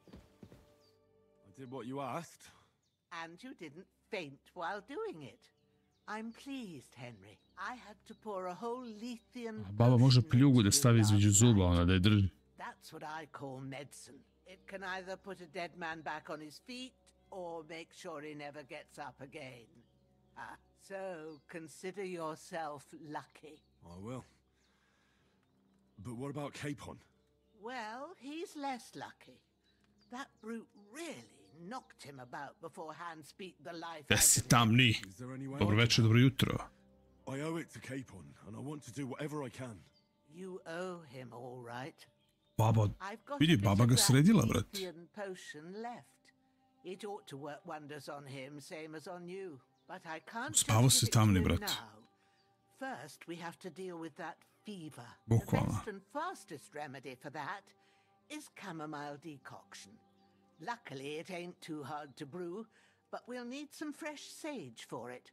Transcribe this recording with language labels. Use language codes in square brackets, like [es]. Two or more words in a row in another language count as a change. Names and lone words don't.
[en] I did what you asked. And you didn't faint while doing it. I'm pleased, Henry. I had to pour a whole Lethean [sr] Baba može pljugu da stavi između zuba, ona da je drži. [en] That's what I call medicine. It can either put a dead man back on his feet or make sure he never gets up again. So consider yourself lucky. I will. But what about Capon? Well, he's less lucky. That brute really knocked him about before Hans beat the life [sr] Da [en] out [sr] si [en] of him. [sr] tamni. Dobro večer, dobro jutro. [en] I owe it to Capon, and I want to do whatever I can. You owe him all right. [sr] Baba, [en] I've got [sr] vidi, [en] a bit [sr] baba [en] of [sr] ga [en] that [sr] sredila, brat. [en] Lethean potion left. It ought to work wonders on him, same as on you. But I can't [sr] Spavao [en] just [sr] si [en] give it to [sr] tamni, [en] him [sr] brat. [en] now. First, we have to deal with that fever. [sr] Bukvalno. [en] The best and fastest remedy for that is chamomile decoction. Luckily, it ain't too hard to brew, but we'll need some fresh sage for it.